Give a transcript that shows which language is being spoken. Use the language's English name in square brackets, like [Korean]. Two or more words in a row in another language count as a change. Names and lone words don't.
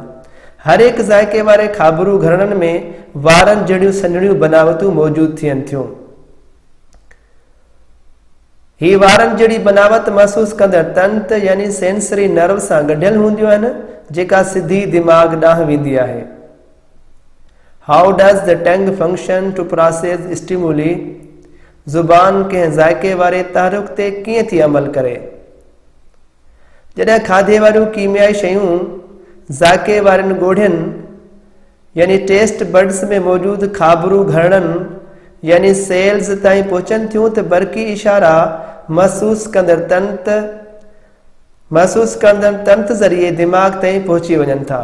[Sindhi] हर एक ज़ाइक़े वारे खाबरू घरनि में वारनि जहिड़ियूं सन्हड़ियूं बनावटूं मौजूद थियनि थियूं। ही वारनि जहिड़ी बनावट महसूस कंदड़ तंत यानी [English] sensory nerve [Sindhi] सां गॾियल हूंदियूं आहिनि, जेका सिधी दिमाग़ ॾांहुं वेंदी आहे। [English] How does the tongue function to process stimuli? [Sindhi] ज़ुबान कंहिं ज़ाइके वारे तहरुक ते कीअं थी अमल करे? जॾहिं खाधे वारियूं कीमियाई शयूं ज़ाइके वारनि ॻोढ़ियुनि यानी [English] taste buds [Sindhi] में मौजूदु खाबरू घरड़नि यानी सेल्स ताईं पहुचनि थियूं त बरकी इशारा महसूस कंदड़ तंत ज़रिए दिमाग़ ताईं पहुची वञनि था।